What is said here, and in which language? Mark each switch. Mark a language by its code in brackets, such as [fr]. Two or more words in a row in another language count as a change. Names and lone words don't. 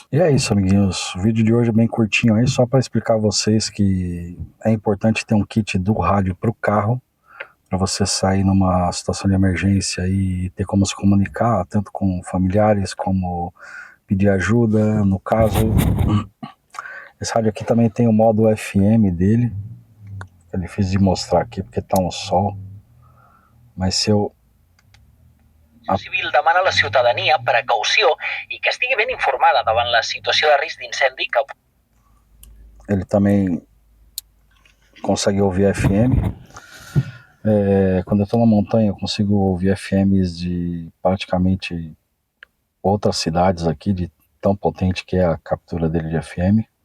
[pt] E é isso, amiguinhos, o vídeo de hoje é bem curtinho aí, só para explicar a vocês que é importante ter um kit do rádio pro carro, para você sair numa situação de emergência e ter como se comunicar, tanto com familiares como pedir ajuda, no caso. Esse rádio aqui também tem o modo FM dele, que é difícil de mostrar aqui porque tá um sol, mas se eu... [ca] Civil demana a la ciutadania precaució i que estigui ben informada davant la situació de risc d'incendi que... [pt] Ele também consegue ouvir FM. Quando eu tô na montanha eu consigo ouvir FMs de praticamente outras cidades aqui, de tão potente que é a captura dele de FM.